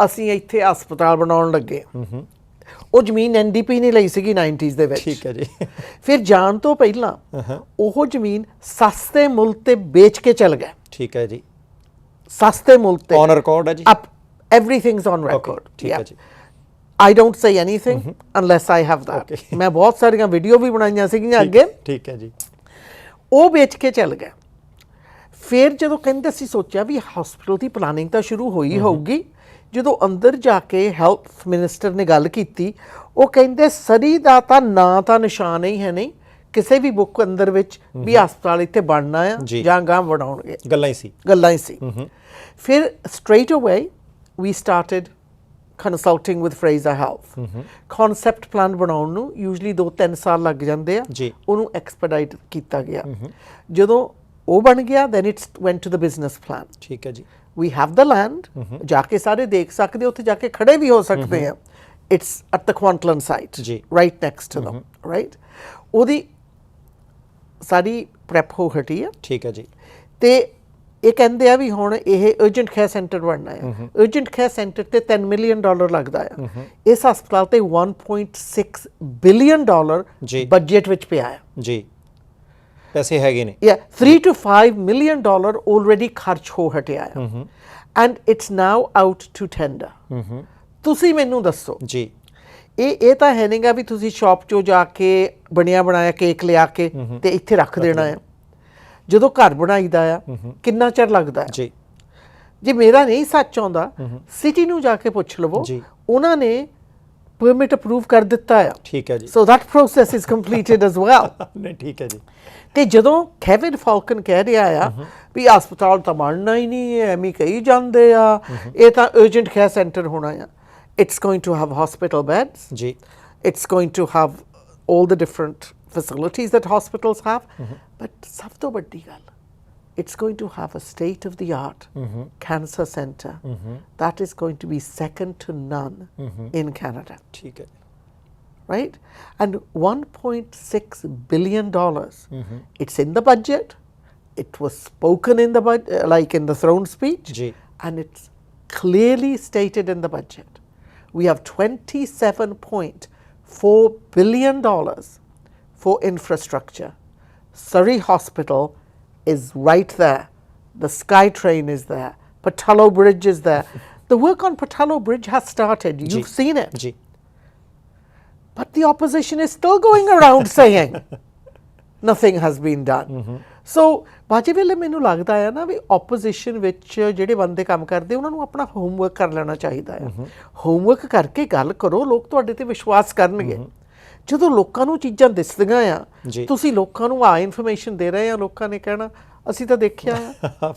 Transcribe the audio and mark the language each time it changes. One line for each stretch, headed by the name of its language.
Punjabi: ਅਸੀਂ ਇੱਥੇ ਹਸਪਤਾਲ ਬਣਾਉਣ ਲੱਗੇ। ਉਹ ਜ਼ਮੀਨ NDP ਨੇ ਲਈ ਸੀਗੀ 90s ਦੇ ਵਿੱਚ। ਠੀਕ ਹੈ ਜੀ। ਫਿਰ ਜਾਣ ਤੋਂ ਪਹਿਲਾਂ ਉਹ ਜ਼ਮੀਨ ਸਸਤੇ ਮੁੱਲ ਤੇ ਵੇਚ ਕੇ ਚਲ ਗਏ। ਠੀਕ ਹੈ ਜੀ। ਸਸਤੇ ਮੁੱਲ ਤੇ ਔਨ ਰਿਕਾਰਡ ਹੈ ਜੀ,
English: everything's on record।
Punjabi: ਠੀਕ ਹੈ ਜੀ।
English: I don't say anything unless I have that।
Punjabi: ਮੈਂ ਬਹੁਤ ਸਾਰੀਆਂ ਵੀਡੀਓ ਵੀ ਬਣਾਈਆਂ ਸੀਗੀਆਂ ਅੱਗੇ। ਠੀਕ ਹੈ ਜੀ। ਉਹ ਵੇਚ ਕੇ ਚਲ ਗਏ। ਫਿਰ ਜਦੋਂ ਕਹਿੰਦੇ ਅਸੀਂ ਸੋਚਿਆ ਵੀ ਹਸਪੀਟਲ ਦੀ ਪਲਾਨਿੰਗ ਤਾਂ ਸ਼ੁਰੂ ਹੋਈ ਹੋਊਗੀ, ਜਦੋਂ ਅੰਦਰ ਜਾ ਕੇ ਹੈਲਥ ਮਿਨਿਸਟਰ ਨੇ ਗੱਲ ਕੀਤੀ ਉਹ ਕਹਿੰਦੇ ਸਰੀ ਦਾ ਤਾਂ ਨਾਂ ਤਾਂ ਨਿਸ਼ਾਨ ਹੀ ਹੈ ਨਹੀਂ ਕਿਸੇ ਵੀ ਬੁੱਕ ਅੰਦਰ ਵਿੱਚ ਵੀ ਹਸਪਤਾਲ ਇੱਥੇ ਬਣਨਾ ਆ ਜਾਂ ਗਾਂ ਬਣਾਉਣਗੇ। ਗੱਲਾਂ ਹੀ ਸੀ।
English: ਫਿਰ straight away we started consulting with Fraser Health.
Punjabi: Concept plan ਬਣਾਉਣ ਨੂੰ ਯੂਜੂਲੀ 2-3 ਸਾਲ ਲੱਗ ਜਾਂਦੇ ਆ, ਉਹਨੂੰ ਐਕਸਪੀਡਾਈਟ ਕੀਤਾ ਗਿਆ। ਜਦੋਂ ਉਹ ਬਣ ਗਿਆ
English: then it went to the business plan।
Punjabi: ਠੀਕ ਹੈ ਜੀ।
English: we have the land,
Punjabi: ਜਾ ਕੇ ਸਾਰੇ ਦੇਖ ਸਕਦੇ, ਉੱਥੇ ਜਾ ਕੇ ਖੜੇ ਵੀ ਹੋ ਸਕਦੇ ਆ।
English: it's at the Kwantlen site right next to them, right।
Punjabi: ਉਹਦੀ ਸਾਰੀ ਪ੍ਰੈਪ ਹੋ ਹਟੀ ਆ। ਠੀਕ ਹੈ ਜੀ। ਤੇ ਇਹ ਕਹਿੰਦੇ ਆ ਵੀ ਹੁਣ ਇਹ ਅਰਜੈਂਟ ਕੇਅਰ ਸੈਂਟਰ ਬਣਨਾ ਆ। ਅਰਜੈਂਟ ਕੇਅਰ ਸੈਂਟਰ ਤੇ $10 ਮਿਲੀਅਨ ਲੱਗਦਾ ਆ। ਇਸ ਹਸਪਤਾਲ ਤੇ $1.6 ਬਿਲੀਅਨ ਬਜਟ ਵਿੱਚ ਪਿਆ ਆ ਜੀ। ਪੈਸੇ ਹੈਗੇ ਨੇ। 3 to 5 ਮਿਲੀਅਨ ਆਲਰੇਡੀ ਖਰਚ ਹੋ ਹਟਿਆ ਆ।
English: And it's now out to tender.
Punjabi: ਤੁਸੀਂ ਮੈਨੂੰ ਦੱਸੋ ਜੀ ਇਹ ਤਾਂ ਹੈ ਨਹੀਂਗਾ ਵੀ ਤੁਸੀਂ ਸ਼ਾਪ 'ਚੋਂ ਜਾ ਕੇ ਬਣਿਆ ਬਣਾਇਆ ਕੇਕ ਲਿਆ ਕੇ ਤੇ ਇੱਥੇ ਰੱਖ ਦੇਣਾ ਆ। ਜਦੋਂ ਘਰ ਬਣਾਈਦਾ ਆ ਕਿੰਨਾ ਚਿਰ ਲੱਗਦਾ ਜੀ। ਜੇ ਮੇਰਾ ਨਹੀਂ ਸੱਚ ਆਉਂਦਾ ਸਿਟੀ ਨੂੰ ਜਾ ਕੇ ਪੁੱਛ ਲਵੋ, ਉਹਨਾਂ ਨੇ ਪਰਮਿਟ ਅਪਰੂਵ ਕਰ ਦਿੱਤਾ ਆ। ਠੀਕ ਹੈ ਜੀ।
English: So that process is completed as well.
Punjabi: ਨਹੀਂ ਠੀਕ ਹੈ ਜੀ। ਤੇ ਜਦੋਂ ਕੇਵਿਨ ਫਾਲਕਨ ਕਹਿ ਰਿਹਾ ਆ ਵੀ ਹਸਪਤਾਲ ਤਾਂ ਬਣਨਾ ਹੀ ਨਹੀਂ ਹੈ, ਐਵੇਂ ਕਹੀ ਜਾਂਦੇ ਆ, ਇਹ ਤਾਂ ਅਰਜੈਂਟ ਕੇਅਰ ਸੈਂਟਰ ਹੋਣਾ ਆ।
English: It's going to have hospital beds.
Punjabi: ਜੀ।
English: It's going to have all the different facilities that hospitals have. But
Punjabi: ਸਭ ਤੋਂ ਵੱਡੀ ਗੱਲ,
English: it's going to have a state of the art cancer center that is going to be second to none in Canada.
Punjabi: ਠੀਕ ਹੈ।
English: Right? And $1.6 billion. It's in the budget. It was spoken in the budget, like in the throne speech.
Punjabi: ਜੀ।
English: And it's clearly stated in the budget. We have $27.4 billion for infrastructure. Surrey Hospital is right there. The SkyTrain is there. Patallo Bridge is there. The work on Patallo Bridge has started. You've seen it.
Punjabi: ਜੀ।
English: But the opposition is still going around saying nothing has been done.
Punjabi: ਸੋ ਬਾਜੀ ਵੇਲੇ ਮੈਨੂੰ ਲੱਗਦਾ ਆ ਨਾ ਵੀ opposition ਵਿੱਚ ਜਿਹੜੇ ਬੰਦੇ ਕੰਮ ਕਰਦੇ ਉਹਨਾਂ ਨੂੰ ਆਪਣਾ ਹੋਮਵਰਕ ਕਰ ਲੈਣਾ ਚਾਹੀਦਾ ਆ। ਹੋਮਵਰਕ ਕਰਕੇ ਗੱਲ ਕਰੋ, ਲੋਕ ਤੁਹਾਡੇ ਤੇ ਵਿਸ਼ਵਾਸ ਕਰਨਗੇ। ਜਦੋਂ ਲੋਕਾਂ ਨੂੰ ਚੀਜ਼ਾਂ ਦਿਸਦੀਆਂ ਆ, ਤੁਸੀਂ ਲੋਕਾਂ ਨੂੰ ਆ ਇਨਫੋਰਮੇਸ਼ਨ ਦੇ ਰਹੇ ਆ, ਲੋਕਾਂ ਨੇ ਕਹਿਣਾ ਅਸੀਂ ਤਾਂ ਦੇਖਿਆ ਆ।